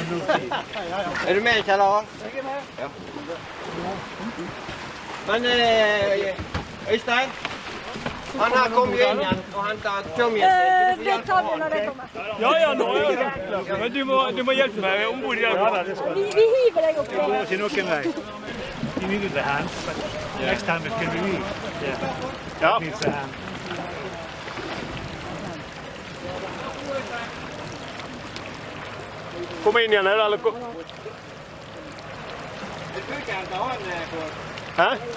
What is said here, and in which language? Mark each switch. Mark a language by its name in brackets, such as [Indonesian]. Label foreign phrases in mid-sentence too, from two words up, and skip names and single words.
[Norwegian] Er du med, Kjell Harald? Jeg er med. Ja. Men Øystein, han her kom jo inn igjen og hentet tømmen. Det tar vi når det kommer. Ja, nå er det. Men du må hjelpe meg ombord i dag. Vi hiver deg opp. Det går ikke noen vei. [English] You needed the hand, but next time it can be me. Yeah. Needs the hand. [Norwegian] Kom inn igjen, eller? Hæ?